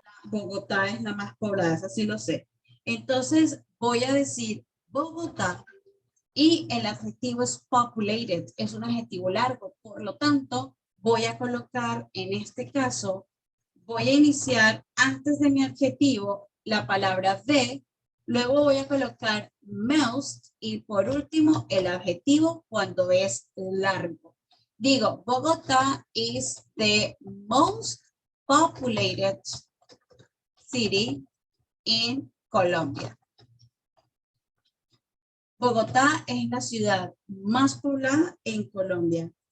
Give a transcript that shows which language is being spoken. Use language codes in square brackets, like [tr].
[es] Bogotá es la más poblada, eso sí lo sé. Entonces, voy a decir Bogotá y el adjetivo es populated, es un adjetivo largo. Por lo tanto, voy a colocar en este caso, voy a iniciar antes de mi adjetivo la palabra de, luego voy a colocar most y por último el adjetivo cuando es largo. Digo, [en] Bogotá is the most populated city in Colombia. [es] Bogotá es la ciudad más poblada en Colombia.